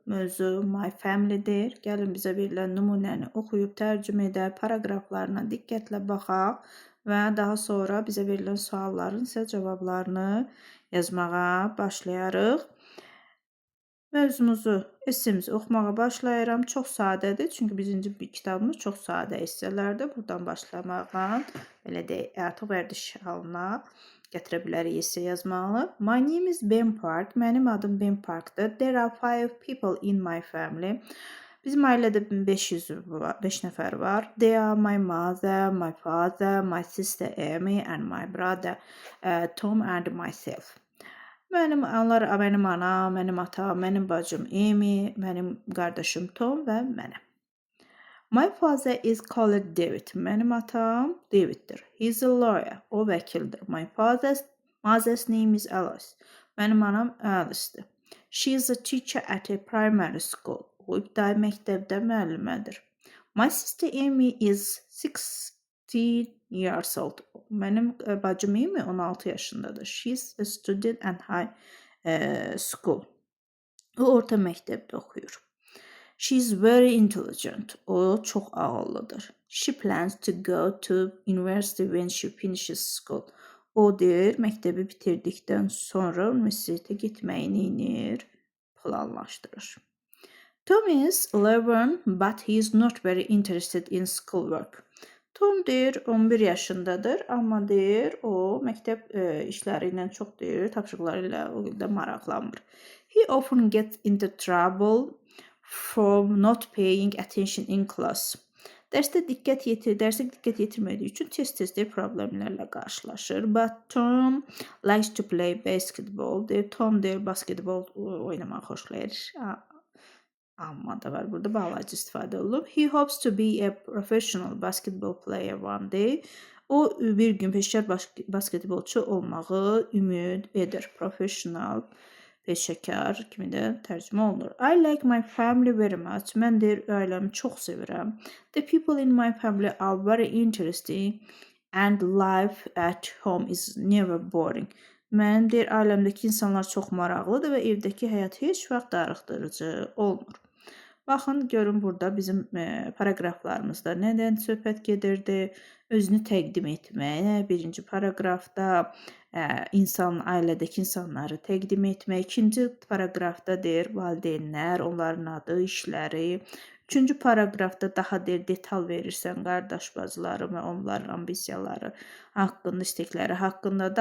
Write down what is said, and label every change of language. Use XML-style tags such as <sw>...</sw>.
<az>Mövzu My Family-dir. Gəlin bizə verilən nümunəni oxuyub tərcümə edək, paragraflarına diqqətlə baxaq və daha sonra bizə verilən sualların isə cavablarını yazmağa başlayarıq. Mövzumuzu, essemizi oxumağa başlayıram. Çox sadədir, çünki birinci bir kitabımız çox sadə esselərdir. Buradan başlamaqla, belə deyək, artıq vərdiş halına gətirə bilərik essay yazmağı.</az> <en>My name is Ben Park.</en> <az>Mənim adım Ben Parkdır.</az> <en>There are 5 people in my family.</en> <az>Bizim ailədə 5 nəfər var.</az> <en>They are my mother, my father, my sister Amy and my brother Tom and myself.</en> <az>Mənim anam, mənim atam, mənim bacım Amy, mənim qardaşım Tom və mənəm.</az> <en>My father is called David.</en> <az>Mənim atam Daviddir.</az> <en>He's a lawyer.</en> <az>O vəkildir.</az> <en>My mother's name is Alice.</en> <az>Mənim anam Alice'dir.</az> <en>She is a teacher at a primary school.</en> <az>O ibtidai məktəbdə müəllimədir.</az> <en>My sister Amy is 16 years old.</en> <az>Mənim bacım Amy 16 yaşındadır.</az> <en>She's a student at high school.</en> <az>O orta məktəbdə oxuyur.</az> <en>She's very intelligent.</en> <az>O çox ağıllıdır.</az> <en>She plans to go to university when she finishes school.</en> <az>O deyir, məktəbi bitirdikdən sonra universitetə getməyi planlaşdırır.</az> <en>Tom is 11, but he is not very interested in schoolwork.</en> <az>Tom deyir, 11 yaşındadır, amma deyir, o məktəb işləri ilə çox deyir, tapşırıqları ilə o qədər maraqlanmır.</az> <en>He often gets into trouble from not paying attention in class.</en> <az>Dərsə diqqət yetirmədiyi üçün tez-tez problemlərlə qarşılaşır.</az> <en>But Tom likes to play basketball.</en> <az>Tom deyir, basketbol oynamağı xoşlayır. Amma da var, burada bağlayıcı istifadə olunub.</az> <en>He hopes to be a professional basketball player one day.</en> <az>O bir gün peşəkar basketbolçu olmağı ümid edir. Professional, peşəkar kimi də tərcümə olunur.</az> <en>I like my family very much.</en> <az>Mən deyir, ailəmi çox sevirəm.</az> <en>The people in my family are very interesting and life at home is never boring.</en> <az>Mənim deyir, ailəmdəki insanlar çox maraqlıdır və evdəki həyat heç vaxt darıxdırıcı olmur. Baxın, görün burada bizim paragraflarımızda nədən söhbət gedirdi? Özünü təqdim etmək, birinci paragrafda ailədəki insanları təqdim etmək, ikinci paragrafda deyir valideynlər, onların adı, işləri, üçüncü paragrafda daha deyir detal verirsən qardaş bacıları və onların ambisiyaları haqqında, istekləri haqqında.</az>